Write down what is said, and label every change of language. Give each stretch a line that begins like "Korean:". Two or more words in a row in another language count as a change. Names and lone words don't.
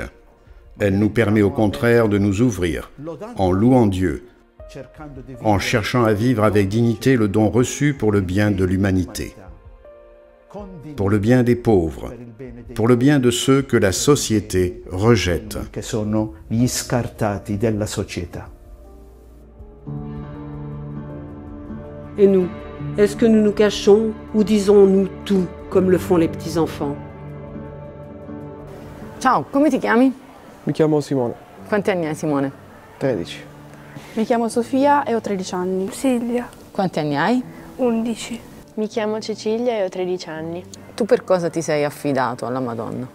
French: Elle nous permet au contraire de nous ouvrir, en louant Dieu, en cherchant à vivre avec dignité le don reçu pour le bien de l'humanité, pour le bien des pauvres, pour le bien de ceux que la société rejette. Et nous, est-ce que nous nous cachons ou disons-nous tout comme le font les petits-enfants?
Italian: Ciao, come ti chiami? Mi chiamo Simone, Quanti anni hai, Simone? 13. Mi chiamo Sofia e ho 13 anni. Silvia, Quanti anni hai? 11. Mi chiamo Cecilia e ho 13 anni. Tu per cosa ti sei affidato alla Madonna?